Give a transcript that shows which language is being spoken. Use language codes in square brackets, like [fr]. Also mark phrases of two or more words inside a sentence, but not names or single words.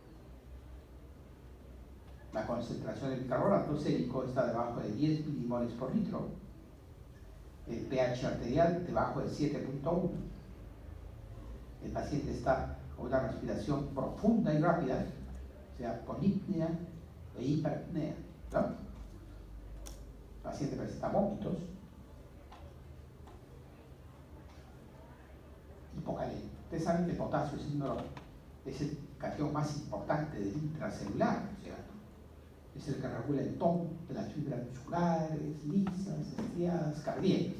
[es] La concentración de bicarbonato sérico está debajo de 10 milimoles por litro, el pH arterial debajo de 7.1. El paciente está con una respiración profunda y rápida, o sea, polipnea e hiperapnea, ¿no? El paciente presenta vómitos, hipocalemia. Ustedes saben que el potasio es el catión más importante del intracelular, ¿cierto? Es el que regula el tono de las fibras musculares, lisas, estriadas, cardíacas.